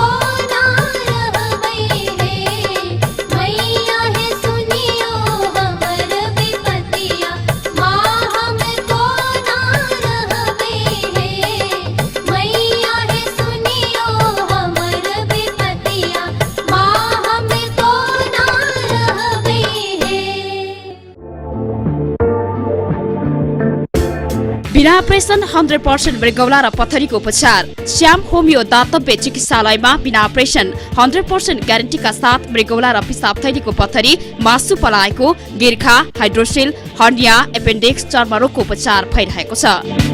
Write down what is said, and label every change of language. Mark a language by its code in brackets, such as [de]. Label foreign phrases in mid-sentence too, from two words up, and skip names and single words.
[mai] ना रहबै है मैया है सुनियो हमर विपतिया माँ हमको ना रहबै है मैया है सुनियो हमर विपतिया माँ हमको ना रहबै है [ne] बिना अपरेसन 100% मृगौला र पथरीको उपचार श्याम होमियो दातव्य चिकित्सालयमा बिना अपरेसन 100% ग्यारेन्टीका साथ मृगौला र पिसाब थैलीको पथरी मासु पलाएको गिर्खा हाइड्रोसिल हर्निया एपेन्डिक्स चर्मरोगको उपचार भइरहेको छ